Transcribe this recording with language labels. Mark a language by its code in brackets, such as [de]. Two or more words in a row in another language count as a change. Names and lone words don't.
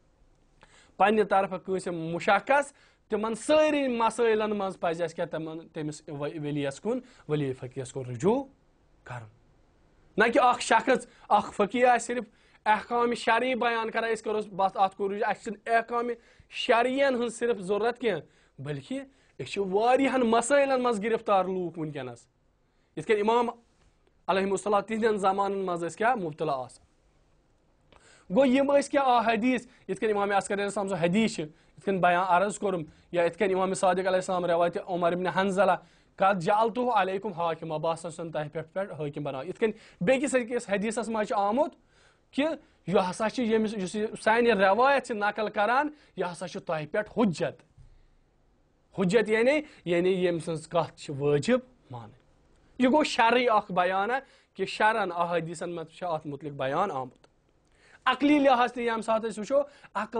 [ks] پننہِ طرفہٕ کٲنٛسہِ مُشخص تِمن سٲری مسٲیلن منٛز پزِ اسہِ کیٛاہ تٔمِس ؤلیَس کُن ؤلی فقیہس کُن رجوٗع کرُن نہ کہِ اکھ شخص اکھ فقیہ آسہِ صرف احکامِ شرعی بیان کران أسۍ کرو بس اتھ کُن رجوٗع اسہِ چھِنہٕ احکامِ شرعین ہٕنٛز صرف ضروٗرت کینٛہہ بلکہِ أسۍ چھِ واریاہن مسٲیلن منٛز گرفتار لوٗکھ وٕنکیٚنس یِتھ کٔنۍ امام علیہ السلام تِہنٛدٮ۪ن زمانن منٛز ٲسۍ کیٛاہ مُبتلا آسان گوٚو یِم ٲسۍ کیٛاہ حدیث یِتھ کٔنۍ امام عسکری علیہ السلام سُنٛد حدیث چھِ یِتھ کٔنۍ بیان عرض کوٚرُم یا یِتھ کٔنۍ امام صادق علیہ السلام روایتِ عمر ابن حنظلہ [ar] قد جعلتہُ علیکم حاکما [ks] بہ ہسا چھُسن تۄہہِ پٮ۪ٹھ حٲکِم بناوان یِتھ کٔنۍ بیٚکِس أکِس حدیثس منٛز چھُ آمُت کہِ یہِ ہسا چھِ ییٚمِس یُس یہِ سانہِ روایت چھِ نقل کران یہِ ہسا چھُ تۄہہِ پٮ۪ٹھ حُجت حُجت یعنی ییٚمہِ سٕنٛز کتھ چھِ وٲجِب مانٕنۍ یہِ گوٚو شرعی اکھ بیانہ کہِ شرعن احادیثن منٛز چھُ اتھ مُتعلق بیان آمُت عقلی لحاظ تہِ ییٚمہِ ساتہٕ أسۍ وٕچھو عقل